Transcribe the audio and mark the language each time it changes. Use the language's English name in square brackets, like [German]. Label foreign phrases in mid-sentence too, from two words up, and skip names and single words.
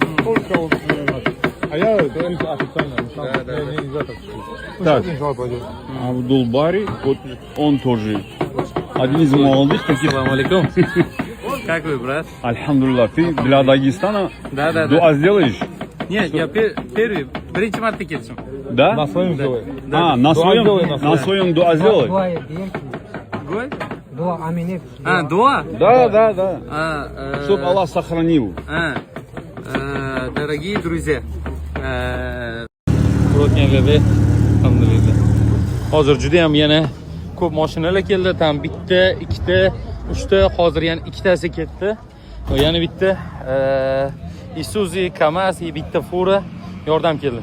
[Russian] А я официально. Так, Абдулбари, вот он тоже один из молодых таких. Ассаламу алейкум. Как вы, брат? Альхамдулилlah, ты для Дагестана дуа сделаешь? Нет, я первый, [Uzbek] birinchi marta keldim. [Russian] Да? На своем делай. А, на своем дуа сделай. Гой? Дуа? Да. Чтоб Аллах сохранил. Дорогие друзья. [Uzbek] Ko'rganlarda, alhamdulillah. Hozir juda ham yana ko'p mashinalar keldi. Tam bitta, ikkita, uchta, hozir yana ikkitasi ketdi. Va yana bitta Isuzu, Kamaz, bitta fura yordam keldi.